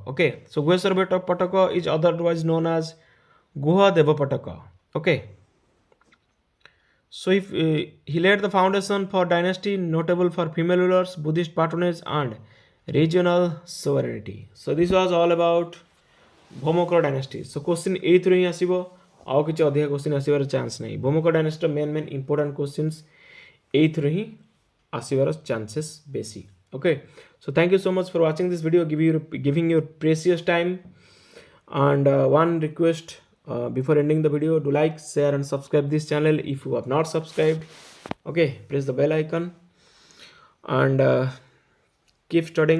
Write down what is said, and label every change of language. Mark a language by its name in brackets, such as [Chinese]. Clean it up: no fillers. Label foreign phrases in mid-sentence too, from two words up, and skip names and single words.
[English] Okay, so Guheshwara Pataka is otherwise known as Guha Deva Pataka. Okay, so if he laid the foundation for dynasty notable for female rulers, Buddhist patronage and regional sovereignty. So this was all about Bhauma-kara dynasty. So question [Odia] 8 ରୁ ହିଁ ଆସିବ, ଆଉ କିଛି ଅଧିକା question ଆସିବାର ଚାନ୍ସ ନାହିଁ. [English] Bhauma-kara dynasty main important questions 8 [Odia] ରୁ ହିଁ ଆସିବାର [English] chances ବେଶୀ. Okay, so thank you so much for watching this video, giving your precious time. And one request before ending the video, do like, share and subscribe this channel if you have not subscribed. Okay, press the bell icon and keep studying.